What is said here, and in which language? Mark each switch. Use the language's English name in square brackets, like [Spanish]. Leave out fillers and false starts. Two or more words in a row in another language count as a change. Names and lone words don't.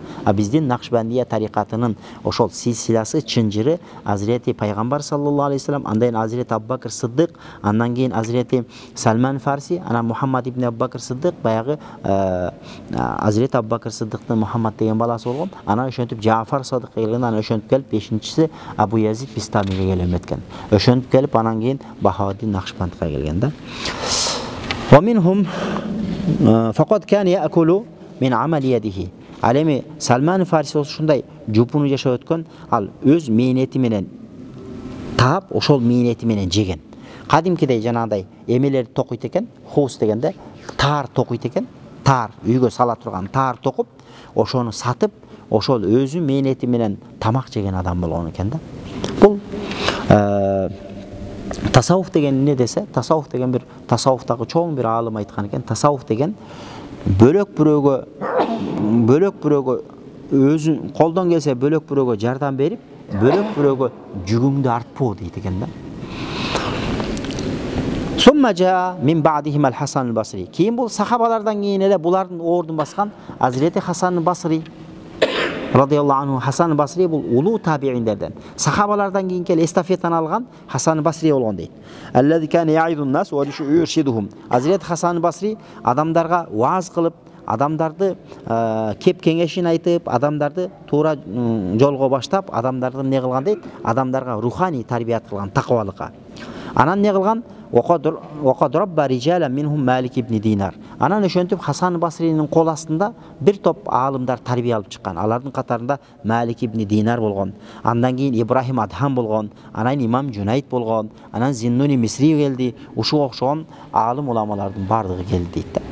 [Kyrgyz] А биздин Накшбандия тарикатынын ошол силсиласы, чынжыры Азирети пайгамбар [Arabic] صلى الله عليه وسلم, [Kyrgyz] андан Азирети Аббакр Сыддык, андан кийин Азирети Салман Фарси, анан Мухаммад ибн Аббакр Сыддык, баягы Азирети Аббакр Сыддыктын Мухаммад деген баласы болгон. Анан ошентип Жафар Садыкка келген, анан ошентип келип бешинчиси Абу Язид Бистамиге келем эткен. Ошентип келип анан кийин Бахауддин Накшбандка келген да. [Arabic] ومنهم فقد كان يأكل من عمل يديه. [Kyrgyz] Alemi Salman Farisi ушундай жупуну жашап өткөн, ал өз мээнети менен таап, ошол мээнети менен жеген. Кадимкидей жанагындай эмелерди токуйт экен, хус дегенде таар токуйт экен. Таар үйгө сала турган таар токуп, ошону сатып, ошол өзү мээнети менен тамак жеген адам болгон экен да. Бул тасаввуф деген эмне десе, тасаввуф деген бир тасаввуфтагы чоң бир аалым айткан экен. Тасаввуф деген бөлөк бирөөгө өзү колдон келсе бөлөк бирөөгө жардам берип, бөлөк бирөөгө жүгүңдү артпоо дейт экен да. [Arabic] ثم جاء من بعدهم الحسن البصري. [Kyrgyz] Кийин бул сахабалардан кийин эле булардын ордун баскан Азирети Хасан al-Basri [Arabic] رضي الله عنه. [Kyrgyz] Хасан al-Basri бул улуу табииндерден. Сахабалардан кийин кел эстафетаны алган Хасан al-Basri болгон дейт. [Arabic] الذي كان يعظ الناس ويرشدهم. [Kyrgyz] Азирети Хасан al-Basri адамдарга вааз кылып, адамдарды кеп кеңешин айтып, адамдарды туура жолго баштап, адамдарды эмне кылган дейт? Адамдарга руханий тарбият кылган, таквалыкка. Анан эмне кылган? [Arabic] وقد ربى رجالا منهم مالك بن دينار. [Kyrgyz] Анан ошентип Хасан al-Basri'нин кол астында бир топ аалымдар тарбия алып чыккан. Алардын катарында Malik ibn Dinar болгон, андан кийин Ибрахим Адхам болгон, анан Имам Жунайд болгон, анан Зиннуни Мисри келди. Ушуга окшогон аалым уламалардын бардыгы келди дейт да.